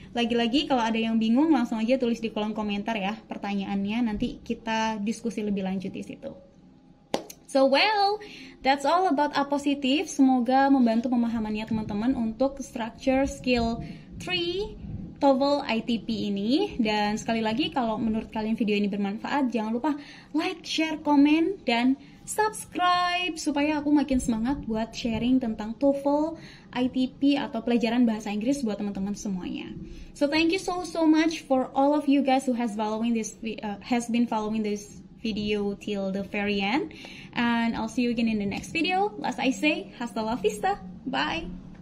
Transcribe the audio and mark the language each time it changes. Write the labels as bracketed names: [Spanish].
[Indonesian] Lagi-lagi kalau ada yang bingung langsung aja tulis di kolom komentar ya pertanyaannya, nanti kita diskusi lebih lanjut di situ. [English] So that's all about A positif. [Indonesian] Semoga membantu pemahamannya teman-teman untuk structure skill 3 TOEFL ITP ini. Dan sekali lagi kalau menurut kalian video ini bermanfaat, jangan lupa like, share, komen, dan subscribe supaya aku makin semangat buat sharing tentang TOEFL ITP atau pelajaran bahasa Inggris buat teman-teman semuanya. [English] So thank you so much for all of you guys who has been following this video till the very end, and I'll see you again in the next video. As I say, [Spanish] hasta la vista, [English] bye.